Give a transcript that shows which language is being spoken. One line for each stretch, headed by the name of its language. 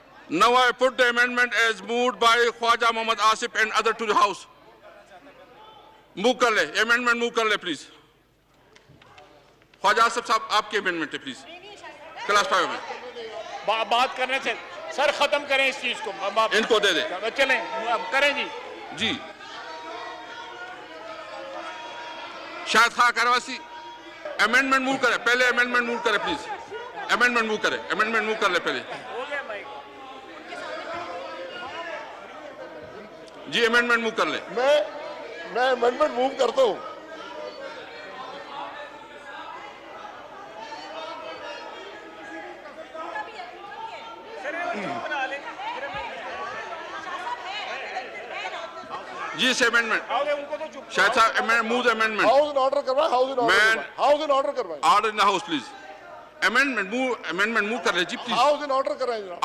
English: Now I put the amendment as moved by Khwaja Mohammad Asif and other to the house.
Hindi: Move कर ले, amendment move कर ले please. Khwaja Asif साहब आपके amendment है please. क्लास 5 में. बात करने से सर खत्म करें इस चीज को. इनको दे दे. चलें करें जी. जी. शायद खा करवासी amendment move करे, पहले amendment move करे please. Amendment move करे, amendment move कर ले पहले. जी amendment move कर ले. मैं अमेंडमेंट मूव करता हूं. जी इस amendment.
English: शायद साहब move the amendment.
Hindi: House in order करवाएं. हाउस इन ऑर्डर करवाएं.
English: Order in the house please.
Hindi: Amendment move कर ले जी please. हाउस इन ऑर्डर कराएं जनाब.